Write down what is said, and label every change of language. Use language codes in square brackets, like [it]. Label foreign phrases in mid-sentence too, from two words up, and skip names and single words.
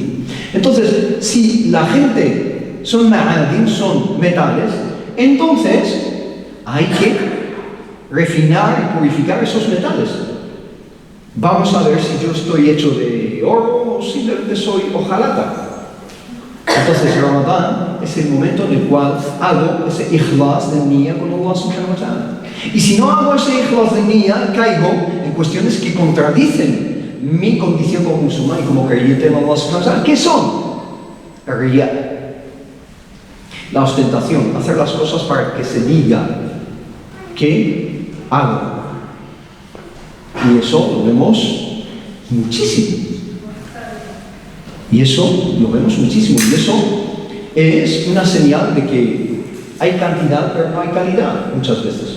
[es] Entonces, si la gente son ma'adin, son metales, entonces hay que refinar y purificar esos metales. vamos a ver si yo estoy hecho de oro o simplemente soy hojalata. Entonces Ramadán es el momento en el cual hago ese ikhlas de niyya con [ar] الله سبحانه وتعالى. [es] Y si no hago ese ikhlas de niyya, caigo en cuestiones que contradicen mi condición como musulmán y como creyente en [ar] الله سبحانه وتعالى. [es] ¿Qué son? Riya, la ostentación, hacer las cosas para que se diga que hago. Y eso lo vemos muchísimo. Y eso lo vemos muchísimo. Y eso es una señal de que hay cantidad, pero no hay calidad muchas veces.